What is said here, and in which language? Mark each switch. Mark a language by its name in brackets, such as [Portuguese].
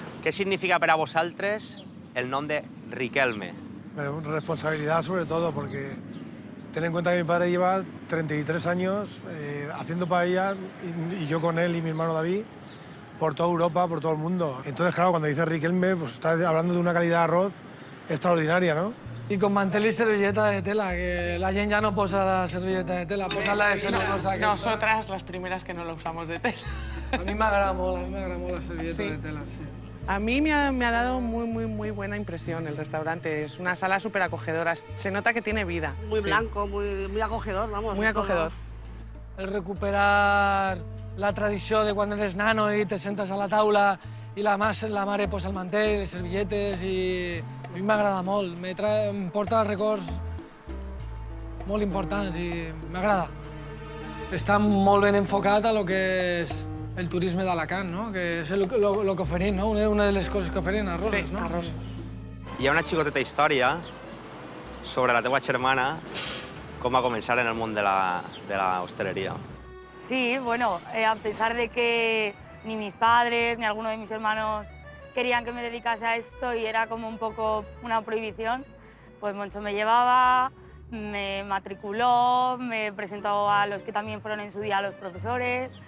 [Catalan] Què significa per a vosaltres el nom de Riquelme? [Spanish] Responsabilidad sobre todo, porque ten en cuenta que mi padre lleva 33 años haciendo paellas y yo con él y mi hermano David por toda Europa, por todo el mundo. Entonces, claro, cuando dice Riquelme, pues está hablando de una calidad de arroz extraordinaria, ¿no? Y con mantel y servilleta de tela, [Catalan] que la gent ja no posa la servilleta de tela, posa la de celulosa. aquesta. [Spanish] Nosotras, las primeras que no lo usamos de tela. [Catalan] A mi m'agrada molt, la servilleta Sí. de tela, sí. [Spanish] A mí me ha dado muy buena impresión el restaurante. Es una sala súper acogedora. Se nota que tiene vida. Muy Sí. blanco, muy acogedor, vamos. Muy acogedor. [Catalan] El recuperar la tradició de quan eres nano i te sentes a la taula i la mare posa el mantell, les servilletes i a mi m'agrada molt. Em porta records molt importants i m'agrada. Està molt ben enfocat a lo que és el turisme d'Alacant, no? Que és el que oferim, no? Una de les coses que oferim, arrosses, Sí, no? arrossos. Hi ha una xicoteta història sobre la teua germana, com va començar en el món de la hostelería. [Spanish] Sí, bueno, a pesar de que ni mis padres ni alguno de mis hermanos querían que me dedicase a esto y era como un poco una prohibición, pues Moncho me llevaba, me matriculó, me presentó a los que también fueron en su día los profesores.